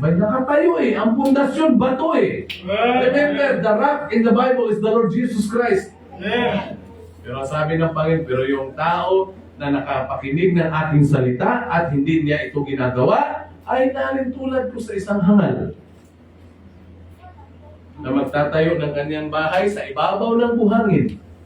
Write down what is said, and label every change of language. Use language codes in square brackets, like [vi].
[tl] May nakatayo eh, ang pundasyon, bato eh. [en] Remember, the rock in the Bible is the Lord Jesus Christ. Amen. [tl] Pero sabi ng Panginoon, pero yung tao na nakapakinig ng ating salita at hindi niya ito ginagawa, ay nalintulad ko sa isang hangal na magtatayo ng kanyang bahay sa ibabaw ng buhangin.